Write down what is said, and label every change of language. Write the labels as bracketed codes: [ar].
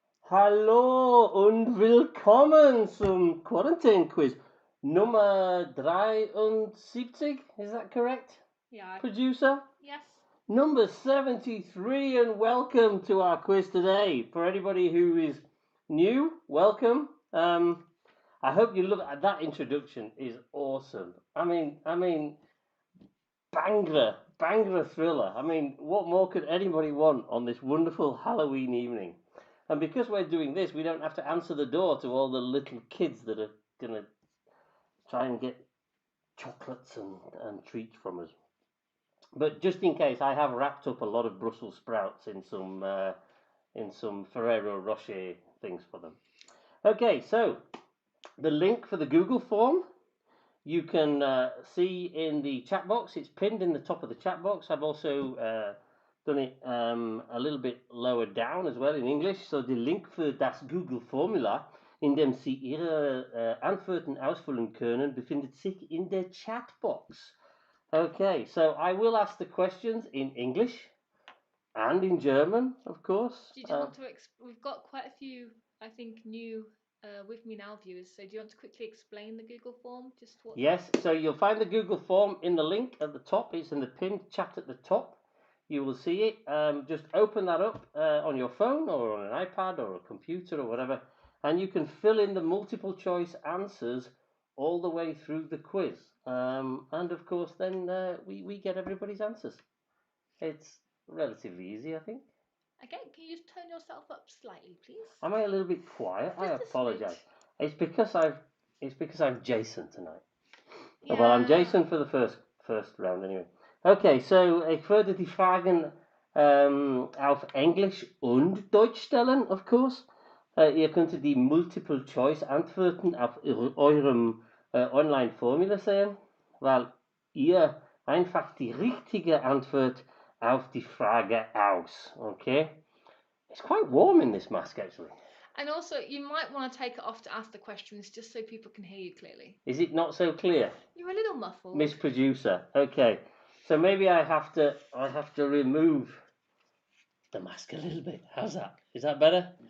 [de] Hallo und willkommen zum Quarantine Quiz Nummer 73. [en] Is that correct, Yeah. producer? Yes. Number 73, and welcome to our quiz today. For anybody who is new, welcome. I hope you look at that introduction. Is awesome. I mean, banger thriller. I mean, what more could anybody want on this wonderful Halloween evening? And because we're doing this, we don't have to answer the door to all the little kids that are going to try and get chocolates and treats from us. But just in case, I have wrapped up a lot of Brussels sprouts in some Ferrero Rocher things for them. Okay, so the link for the Google form you can see in the chat box. It's pinned in the top of the chat box. I've also done it a little bit lower down as well in English. So the link [de] für das Google-Formular, in dem Sie Ihre Antworten ausfüllen können, befindet sich in der Chatbox. [en] Okay, so I will ask the questions in English and in German, of course. Do you want to? We've got quite a few, I think, new with me now viewers. So do you want to quickly explain the Google form? Just what? Yes, so you'll find the Google form in the link at the top. It's in the pinned chat at the top. You will see it. Just open that up on your phone or on an iPad or a computer or whatever, and you can fill in the multiple choice answers all the way through the quiz. And of course, then we get everybody's answers. It's relatively easy, I think. Okay, can you just turn yourself up slightly, please? Am I a little bit quiet? I Just a apologise. smidge. It's because I'm Jason tonight. Yeah. Well, I'm Jason for the first round anyway. Okay, so [de] ich würde die Fragen auf Englisch und Deutsch stellen, [en] of course. [de] Ihr könnt die Multiple Choice Antworten auf eurem Online-Formular sehen, weil ihr einfach die richtige Antwort auf die Frage aus. [en] Okay? It's quite warm in this mask actually. And also, you might want to take it off to ask the questions, just so people can hear you clearly. Is it not so clear? You're a little muffled. Miss Producer. Okay. So maybe I have to remove the mask a little bit. How's that? Is that better?